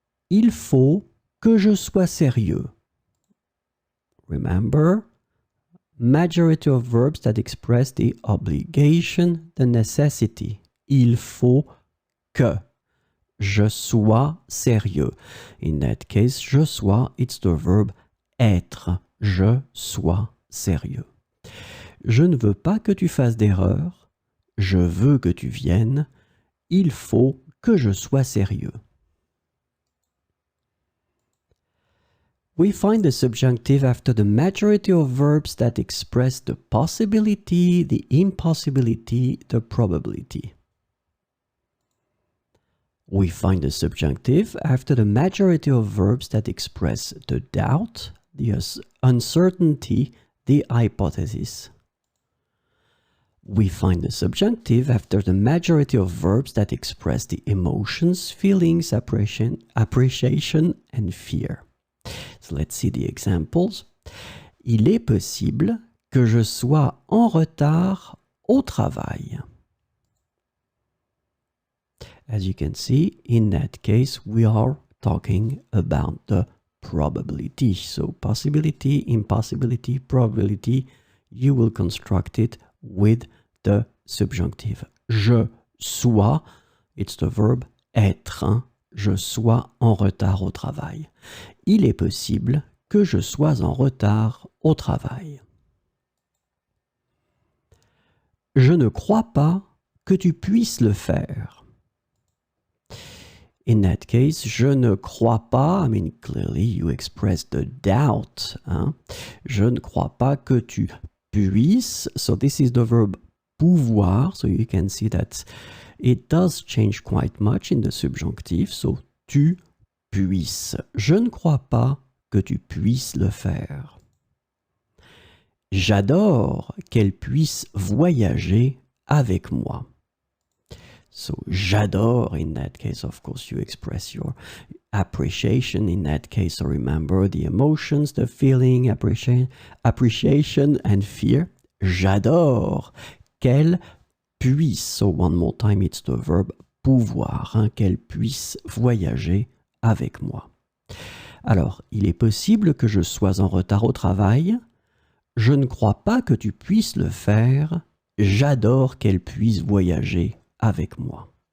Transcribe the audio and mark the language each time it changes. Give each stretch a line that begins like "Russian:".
French: Il faut que je sois sérieux.
English: Remember, majority of verbs that express the obligation, the necessity.
French: Il faut que je sois sérieux.
English: In that case, je sois, it's the verb être.
French: Je sois sérieux. Je ne veux pas que tu fasses d'erreur. Je veux que tu viennes. Il faut que je sois sérieux.
English: We find the subjunctive after the majority of verbs that express the possibility, the impossibility, the probability. We find the subjunctive after the majority of verbs that express the doubt, the uncertainty, the hypothesis. We find the subjunctive after the majority of verbs that express the emotions, feelings, appreciation, and fear. So let's see the examples.
French: Il est possible que je sois en retard au travail.
English: As you can see, in that case, we are talking about the probability. So possibility, impossibility, probability, you will construct it with the subjunctive. Je sois, it's the verb être.
French: Je sois en retard au travail. Il est possible que je sois en retard au travail. Je ne crois pas que tu puisses le faire.
English: In that case,
French: je ne crois pas,
English: I mean, clearly you express the doubt.
French: Je ne crois pas que tu puisses.
English: So this is the verb pouvoir. So you can see that it does change quite much in the subjunctive.
French: So tu puisses. Je ne crois pas que tu puisses le faire. J'adore qu'elle puisse voyager avec moi.
English: So j'adore, in that case, of course, you express your appreciation. In that case, so remember the emotions, the feeling, appreciation and fear.
French: J'adore qu'elle puisse.
English: So one more time, it's the verb
French: pouvoir, hein, qu'elle puisse voyager avec moi. Alors, il est possible que je sois en retard au travail. Je ne crois pas que tu puisses le faire. J'adore qu'elle puisse voyager avec moi.